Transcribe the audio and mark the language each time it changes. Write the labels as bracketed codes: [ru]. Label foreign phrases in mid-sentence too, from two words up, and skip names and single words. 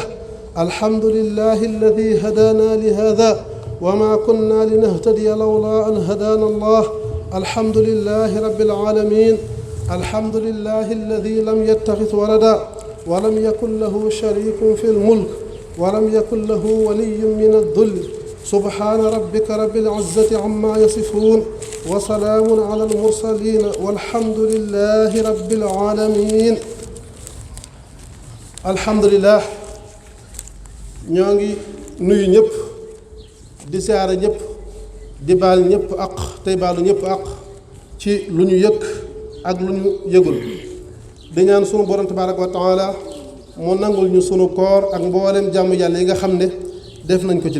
[ar] الحمد لله الذي هدانا لهذا وما كنا لنهتدي لولا أن هدانا الله الحمد لله رب العالمين الحمد لله الذي لم يتخذ ولدا ولم يكن له شريك في الملك ولم يكن له ولي من الذل سبحان ربك رب العزة عما يصفون وسلام على المرسلين والحمد لله رب العالمين الحمد لله [wo] ñoo ngi nuyu ñëpp di siyaare ñëpp di baal ñëpp ak tey baalu ñëpp ak ci lu ñu yëg ak lu ñu yëgul di ñaan sunu borom [ar] تبارك وتعالى [wo] mu nangul ñu sunu koor ak mboolem jàmm yàlla yi nga xam ne def nañ ko ci